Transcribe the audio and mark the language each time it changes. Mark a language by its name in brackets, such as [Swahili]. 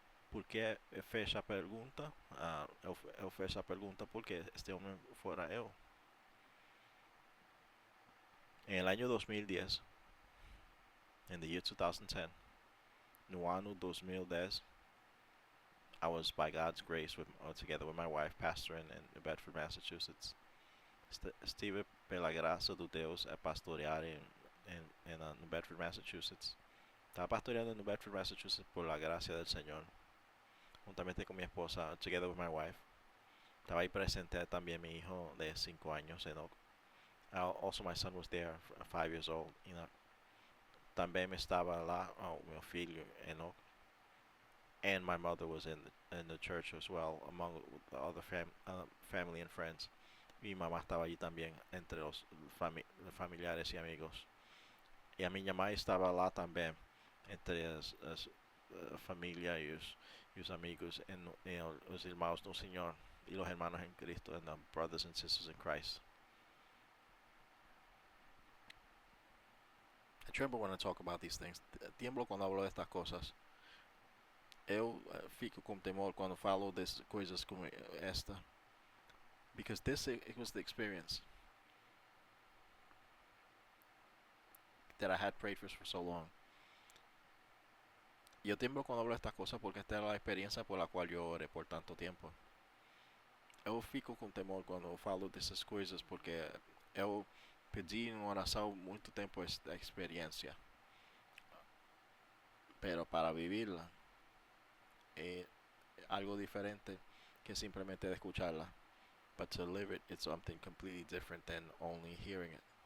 [Portuguese] ¿Por qué fez essa pergunta? Eu fiz essa pergunta porque este homem fora eu. [Spanish] En el año 2010, [English] in the year 2010, [Portuguese] no ano 2010, [English] I was by God's grace together with my wife pastoring in New Bedford, Massachusetts. [Portuguese] Estive pela graça de Deus a pastorear en New Bedford, Massachusetts. [Spanish] Estaba pastoreando en New Bedford, Massachusetts por la gracia del Señor, juntamente con mi esposa, [English] together with my wife. [Spanish] Estaba ahí presente también mi hijo de 5 años, Enoch. [English] Also my son was there, 5 years old, Enoch. [Spanish] También estaba lá mi filho, Enoch. [English] And my mother was in the church as well, among the other family and friends. [Spanish] Mi mamá estaba allí también, entre los familiares y amigos. [Portuguese] Y a minha mãe estava lá também, entre a família e os amigos, e os irmãos no Senhor, [Spanish] y los hermanos en Cristo, [English] and the brothers and sisters in Christ. I tremble when I talk about these things. [Spanish] Tiemblo cuando hablo de estas cosas. [Portuguese] Eu fico com temor quando falo de coisas como esta. [English] Because it was the experience that I had prayed for so long. [Spanish] Yo tiemblo cuando hablo de estas cosas porque esta era la experiencia por la cual yo oré por tanto tiempo. [Portuguese] Eu fico com temor quando falo dessas coisas porque eu pedi em oração muito tempo esta experiência. [Spanish] Pero para vivirla es algo diferente que simplemente de escucharla. [English] But to live it, it's something completely different than only hearing it.